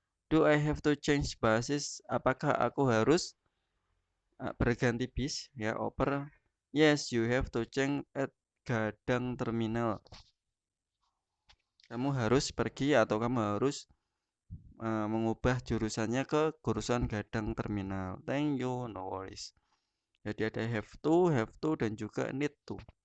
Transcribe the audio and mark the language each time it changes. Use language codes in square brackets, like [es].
[en] Do I have to change buses? [id] Apakah aku harus berganti bis? Ya, oper. [en] Yes, you have to change at Gadang Terminal. [id] Kamu harus pergi atau kamu harus mengubah jurusannya ke jurusan Gadang Terminal. [en] Thank you, no worries. [id] Jadi ada [en] have to, dan juga need to.